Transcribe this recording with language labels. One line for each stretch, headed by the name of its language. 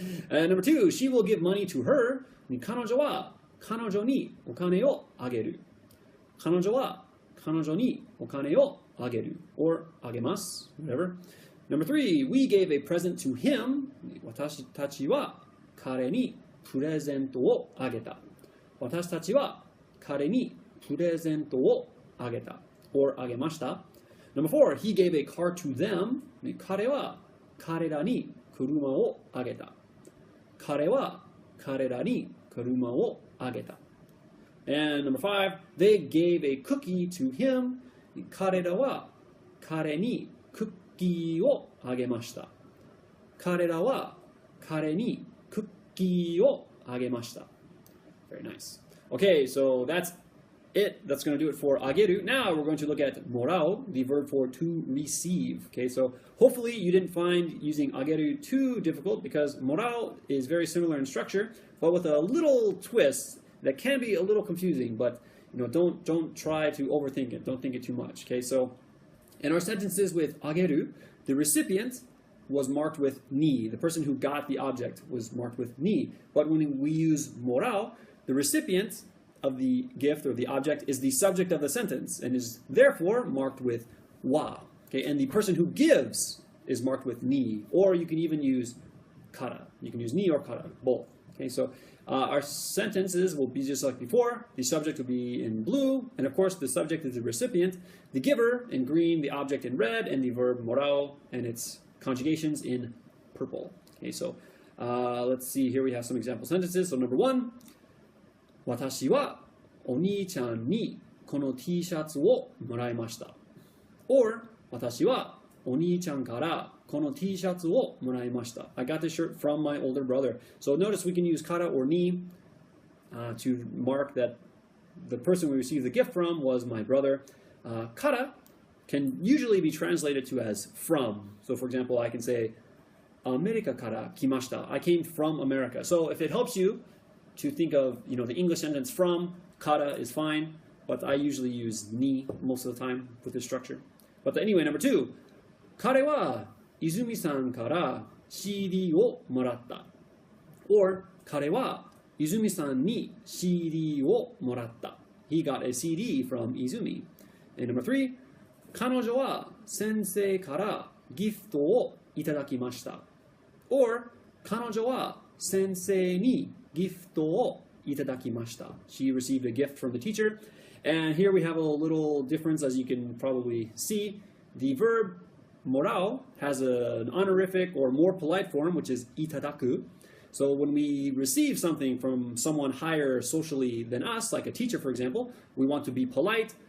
English: And number 2, she will give money to her.
Japanese: 彼女は彼女にお金をあげる。彼女は彼女にお金をあげる
English: or
Japanese: あげます
English: whatever. Number 3, we gave a present to him.
Japanese: 私たちは彼にプレゼントをあげた。私たちは彼にプレゼントをあげた
English: or
Japanese: あげました。
English: Number 4, he gave a car to them.
Japanese: 彼は彼らに車をあげた。彼は彼らに車をあげた。
English: And number 5, they gave a cookie to him.
Japanese: 彼らは彼にクッキーをあげました。彼らは彼にクッキーをあげました。
English: Very nice. Okay, so that's it. That's going to do it for ageru. Now we're going to look at morao, the verb for to receive. Okay, so hopefully you didn't find using ageru too difficult because morao is very similar in structure, but with a little twist that can be a little confusing. But don't try to overthink it. Don't think it too much. Okay, so in our sentences with ageru, the recipient was marked with ni. The person who got the object was marked with ni. But when we use morao, the recipient of the gift or the object is the subject of the sentence and is therefore marked with wa. Okay, and the person who gives is marked with ni. Or you can even use kara. You can use ni or kara, both. Okay, so our sentences will be just like before. The subject will be in blue, and of course the subject is the recipient, the giver in green, the object in red, and the verb morao and its conjugations in purple. Okay, so let's see. Here we have some example sentences. So number 1,
Japanese: 私はお兄ちゃんにこの T シャツをもらいました。
English: Or
Japanese: 私はお兄ちゃんからこの T シャツをもらいました。
English: I got this shirt from my older brother. So notice we can use kara or ni to mark that the person we received the gift from was my brother. Kara can usually be translated to as from. So for example, I can say,
Japanese: アメリカから来ました.
English: I came from America. So if it helps you to think of, the English sentence from, kara is fine, but I usually use ni most of the time with this structure. But anyway, number 2,
Japanese: 彼は泉さんから CD をもらった.
English: Or
Japanese: 彼は泉さんに CD をもらった.
English: He got a CD from Izumi. And number 3,
Japanese: 彼女は先生からギフトをいただきました。
English: Or
Japanese: 彼女は先生にギフトをいただきました.
English: She received a gift from the teacher. And here we have a little difference, as you can probably see. The verb morao has an honorific or more polite form, which is itadaku. So when we receive something from someone higher socially than us, like a teacher, for example, we want to be polite.